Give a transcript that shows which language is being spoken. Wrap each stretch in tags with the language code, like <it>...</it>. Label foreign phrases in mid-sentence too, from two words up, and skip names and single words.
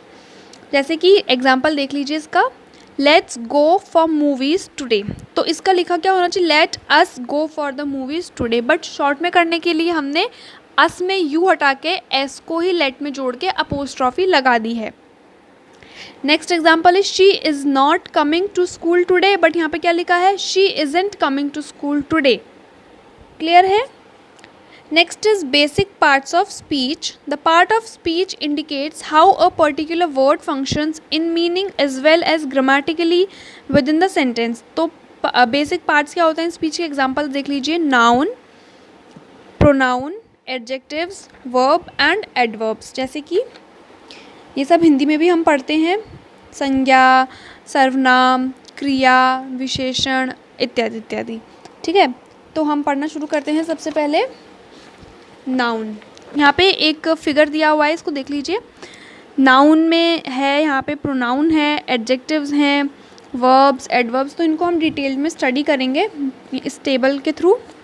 <hi>जैसे कि एग्जाम्पल देख लीजिए इसका,</hi> <en>let's go for movies today.</en> <hi>तो इसका लिखा क्या होना चाहिए?</hi> <en>let us go for the movies today, but short</en> <hi>में करने के लिए हमने अस में यू हटा के एस को ही लेट में जोड़ के अपोस्ट्रॉफी लगा दी है।</hi> <en>next example is she is not coming to school today, but</en> <hi>यहाँ पे क्या लिखा है?</hi> <en>she isn't coming to school today.</en> <hi>क्लियर है?</hi> <en>Next is basic parts of speech. The part of speech indicates how a particular word functions in meaning as well as grammatically within the sentence.</en> <hi>तो</hi> <en>basic parts</en> <hi>क्या होते हैं speech के examples देख लीजिए।</hi> <en>noun, pronoun, adjectives, verb and adverbs।</en> <hi>जैसे कि ये सब हिंदी में भी हम पढ़ते हैं, संज्ञा, सर्वनाम, क्रिया, विशेषण इत्यादि इत्यादि। ठीक है, तो हम पढ़ना शुरू करते हैं। सबसे पहले नाउन। यहाँ पे एक फिगर दिया हुआ है, इसको देख लीजिए। नाउन में है, यहाँ पे प्रोनाउन है, एडजेक्टिव्स हैं,</hi> <en>verbs, adverbs,</en> <hi>तो इनको हम डिटेल में स्टडी करेंगे इस टेबल के थ्रू।</hi>